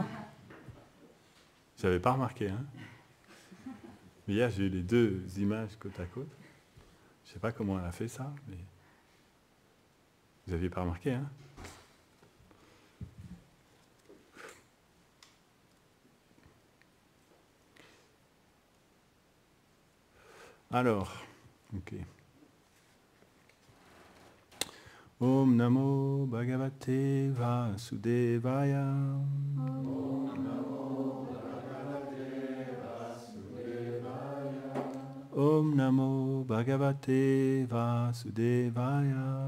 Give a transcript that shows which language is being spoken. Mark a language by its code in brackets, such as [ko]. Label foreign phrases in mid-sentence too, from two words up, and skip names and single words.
[fr] Je n'avais pas remarqué, hein? Mais hier, j'ai eu les deux images côte à côte. Je ne sais pas comment elle a fait ça, mais vous n'aviez pas remarqué, hein? Alors, ok. [sa] Om Namo Bhagavate Vasudevaya. Om Namo Bhagavate Vasudevaya. Om Namo Bhagavate Vasudevaya.